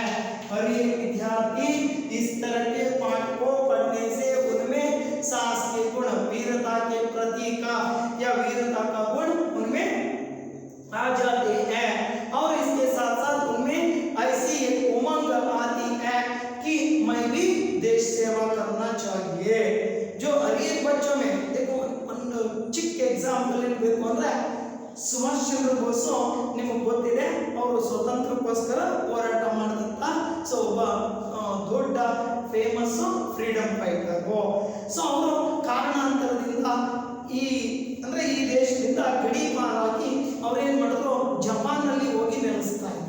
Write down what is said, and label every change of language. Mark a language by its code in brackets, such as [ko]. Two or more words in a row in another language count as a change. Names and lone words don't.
[hi] और ये विद्यार्थी इस तरह के पाठ को पढ़ने से उनमें साहस के गुण, वीरता के प्रति का या वीरता का गुण उनमें आ जाते हैं. और इसके साथ साथ उनमें ऐसी एक उमंग आती है कि मैं भी देश सेवा करना चाहिए. जो हर एक बच्चों में देखो [kn] ಒಂದು ಚಿಕ್ಕ ಎಕ್ಸಾಂಪಲ್ ಇರಬೇಕು ಅಂದ್ರೆ, ಸುಭಾಷ್ ಚಂದ್ರ ಬೋಸ್ ನಿಮಗೆ ಗೊತ್ತಿದೆ, ಅವರು ಸ್ವತಂತ್ರಕ್ಕೋಸ್ಕರ ಹೋರಾಟ ಮಾಡಿದಂತ ಒಬ್ಬ ದೊಡ್ಡ [en] famous freedom fighter. [kn] ಸೊ ಅವರು ಕಾರಣಾಂತರದಿಂದ ಈ ದೇಶದಿಂದ ಗಡೀಪಾರಾಗಿ ಅವ್ರೇನ್ ಮಾಡಿದ್ರು, ಜಪಾನ್ನಲ್ಲಿ ಹೋಗಿ ನೆಲೆಸ್ತಾ ಇದ್ರು.